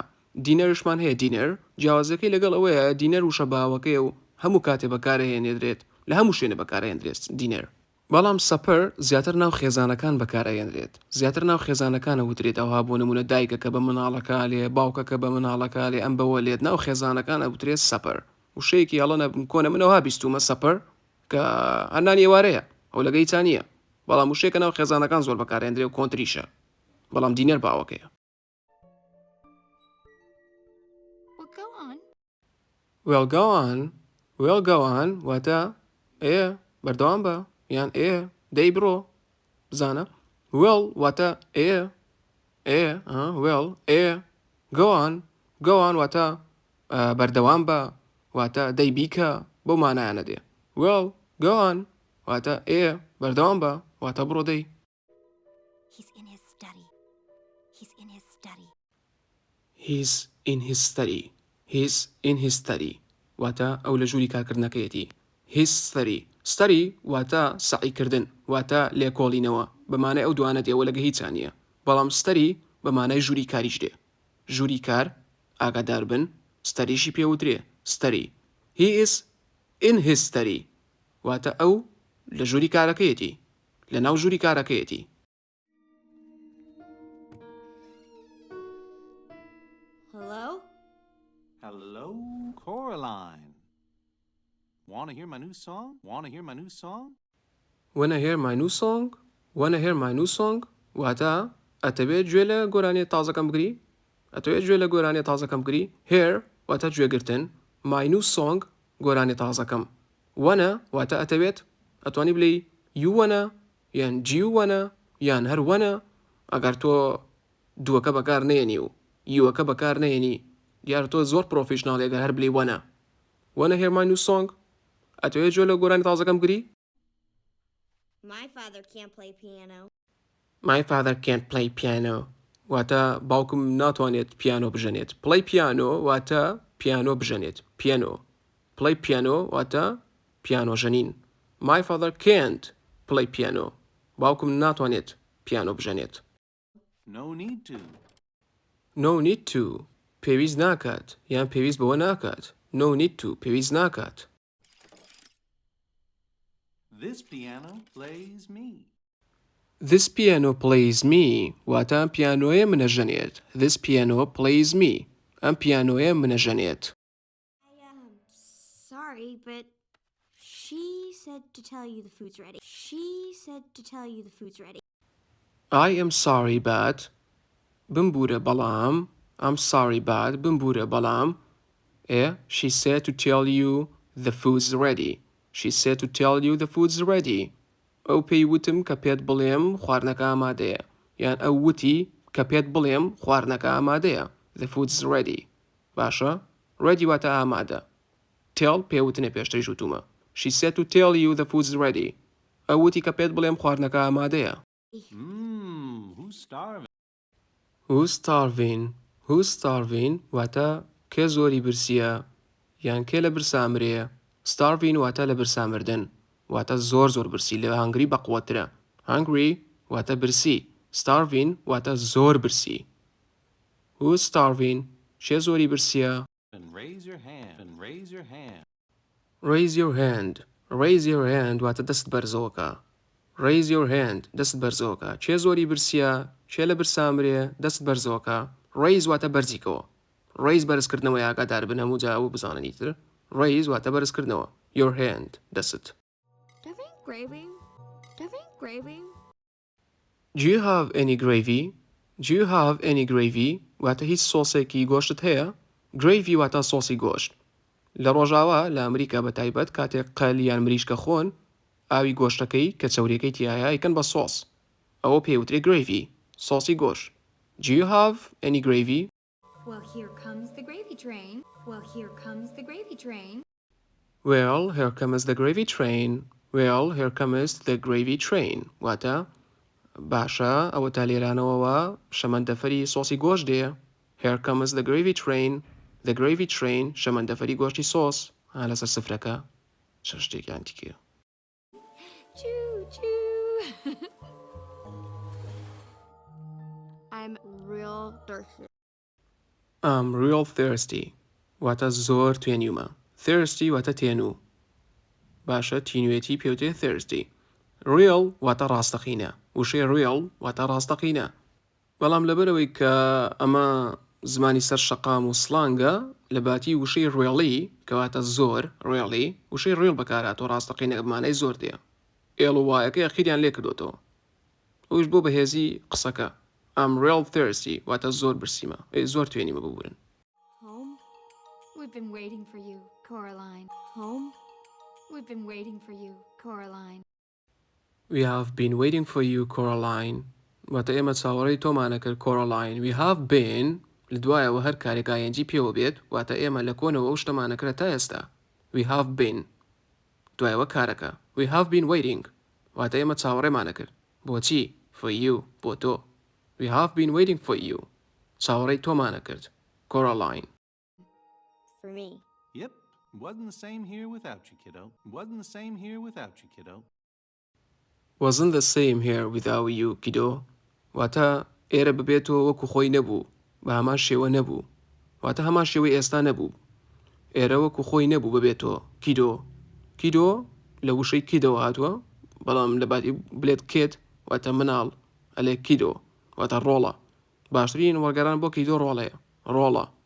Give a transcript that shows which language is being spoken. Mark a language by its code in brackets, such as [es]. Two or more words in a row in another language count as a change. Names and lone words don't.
[ckb] دینەرشمان هەیە دینەر جیاوازەکەی لەگەڵ ئەوەیە دینەر وشە باوەکەی و هەموو کاتێ بەکارهێنێدرێت لە هەموو شوێنە بەکارهێنرێت دینەر بەڵام سەپەر زیاتر ناو خێزانەکان بەکارهێنرێت زیاتر ناو خێزانەکانە وترێت ئەوها بۆ نمونە دایکەکە بە مناڵەکە لێ باوکەکە بە مناڵەکە لێ ئەم بەوە لێت ناو خێزانەکانە وترێت سەپەر وشەیەکی هەڵەنە کۆنە منەوە بیستومە سەپەر کە هەرنانی ئێوارەیە ئەو لەگەی چانیە بەڵام وشەیەکە ناو خێزانەکان زۆر بەکارهێنرێ و کۆنتریشە بەڵام دینەر باوەکەیە. [en] Well go on [ckb] واتە بەردەوام بە یان دەی بڕۆ بزانە. well واتە [en] well go on [ckb] واتە بەردەوام بە واتە دەی بیکە بۆ مانایانە دێ. [en] well go on [ckb] واتە بەردەوام بە واتە بڕۆ دەی. [en] He's in his study. He's in his study [ckb] واتە ئەو لە ژووری کارکردنەکەیەتی. [en] his study study [ckb] واتە سعیکردن واتە لێکۆڵینەوە بەمانای ئەو دوانە دێ وەلەگە هیچیان نییە بەڵام study بەمانای ژووری کاریش دێ ژووری کار ئاگادار بن ستەریشی پێوترێ [en] study he is in his study [ckb] واتە ئەو لە ژووری کارەکەیەتی لە ناو ژووری کارەکەیەتی [en] Hello? Hello, Coraline. Wanna hear my new song? Wanna hear my new song? Wanna hear my new song? Wanna hear my new song? [ckb] واتە ئەتەوێت گوێ لە گۆرانی تازەکەم بگری؟ ئەتەوێت گوێ لە گۆرانی تازەکەم بگری؟ hear واتە گوێگرتن [en] my new song [ckb] گۆرانی تازەکەم wanna واتە ئەتەوێت ئەتوانی بڵێی [en] you wanna [ckb] یان [en] do you wanna [ckb] یان هەر wanna ئەگەر تۆ دووەکە بەکار نێنی و یوەکە بەکار نێنی دیار تۆ زۆر پرۆفیشناڵی ئەگەر هەر بڵێی [en] wanna hear my new song [ckb] ئەتەوێت گوێ لە گۆرانی تازەکەم بگری؟ [en] My father can't play piano. My father can't play piano [ckb] واتە باوکم ناتوانێت پیانۆ بژەنێت [en] play piano [ckb] واتە پیانۆ بژەنێت [en] piano play piano [ckb] واتە پیانۆ ژەنین [en] my father can't play piano [ckb] باوکم ناتوانێت پیانۆ بژەنێت [en] No need to. no need to [ckb] پێویست ناکات یان پێویست بەوە ناکات [en] no need to [ckb] پێویست ناکات [en] This piano plays me. This piano plays me [ckb] واتە ئەم پیانۆیە منەژەنێت [en] This piano plays me [ckb] ئەم پیانۆیە منەژەنێت [en] Sorry, but she said to tell you the food's ready. She said to tell you the food's ready. I am sorry but [ckb] بمبورە بەڵام [en] I'm sorry but [ckb] بمبورە بەڵام [en] she said to tell you the food's ready She said to tell you the food's ready [ckb] ئەو پێی وتم کە پێت بڵێم خواردنەکە ئامادەیە یان ئەو وتی کە پێت بڵێم خواردنەکە ئامادەیە [en] The food's ready [ckb] باشە ready واتە ئامادە tell پێوتنە پێشتری ژووتومە [en] She said to tell you the food's ready [ckb] ئەو وتی کە پێت بڵێم خواردنەکە ئامادەیە [en] Who's starving? Who's starving? Who's starving? [ckb] واتە کێ زۆری برسیە یان کێ لە برسا مرێ starving واتە لە برسا مردن واتە زۆر برسی لە هەنگری بەقووەترە hungry واتە برسی starving واتە زۆر برسی [en] Who's starving? [ckb] چێ زۆری برسیە [en] And raise your hand. And raise your hand. Raise your hand. Raise your hand [ckb] واتە دەست بەرزەوەکە [en] Raise your hand [ckb] دەست بەرزەوەکە چێ زۆری برسیە چێ لە برسا مرێ دەست بەرزەوەکە Raise واتە بەرزیکەوە Raise بەرزکردنەوە ئاگادار بن هەموو جا ئەوە بزاننیتر Raise واتە بەرزکردنەوە [en] Your hand [ckb] دەست Dăbin gravy? Dăbin gravy? [en] Do you have any gravy? Do you have any gravy? [ckb] واتە هیچ سۆسێکی گۆشت هەیە Gravy واتە سۆسی گۆشت لە ڕۆژاوا لە ئەمریکا بە تایبەت کاتێک قەل یان مریشکە خۆن ئاوی گۆشتەکەی کە چەورەکەی تایە ئیکەن بە سۆس ئەوە پێوترێ gravy سۆسی گۆشت [en] Do you have any gravy? Well, here comes the gravy train. Well, here comes the gravy train. Well, here comes the gravy train. Well, here comes the gravy train. [ckb] واتە باشە ئەوە تا لێرانەوەوە شەمەندەفەری سۆسی گۆشت دێ [en] Here comes the gravy train. The gravy train [ckb] شەمەندەفەری گۆشتی سۆس لەسەر سفرەکە چ شتێکیان تیکێ [en] Choo choo. I'm real thirsty. I'm real thirsty. [ckb] واتە زۆر توێنیومە Thirsty واتە تێنوو باشە تینوێتی پێوتێ thirsty Real واتە ڕاستەقینە وشەی real واتە ڕاستەقینە بەڵام لەبەرەوەی کە ئەمە زمانی سەر شەقام و سڵانگە لە باتی وشەی really کەواتە زۆر really وشەی real بەکاراتەوە ڕاستەقینە بمانەی زۆر دێ ئێڵ و وایەکە یەخیریان لێ کردوتەوە ئەوش بۆ بەهێزی قسەکە [en] I'm real thirsty [ckb] واتە زۆر برسیمە زۆر توێنیمە ببورن [en] Home? We've been waiting for you, Coraline. Home? We've been waiting for you, Coraline. We have been waiting for you, Coraline. [ckb] واتە ئێمە چاوەڕێی تۆمانە کرد Coraline. [en] We have been [ckb] لە دوایەوە هەر کارێک ING پێوە بێت واتە ئێمە لە کۆنەوە ئەو شتەمانە کرد تا ئێستا [en] We have been [ckb] دوایەوە کارەکە [en] We have been waiting [ckb] واتە ئێمە چاوەڕێمانە کرد بۆچی [en] For you [ckb] بۆ تۆ [en] We have been waiting for you [ckb] چاوەڕێی تۆمانە کرد Coraline [en] For me. Yep. Wasn't the same here without you, kiddo. Wasn't the same here without you, kiddo. wasn't the same here without you kiddo [ckb] واتە ئێرە ببێتەوە وەکو خۆی نەبوو بە هەمان شێوە نەبوو واتە هەمان شێوەی ئێستا نەبوو ئێرە وەکو خۆی نەبوو ببێتەوە کیدۆ کیدۆ لە وشەی کیدەوە هاتووە بەڵام لە باتی بلێت کێت واتە مناڵ ئەلێ کیدۆ واتە ڕۆڵە باشترین وەرگەران بۆ کیدۆ ڕۆڵەیە ڕۆڵە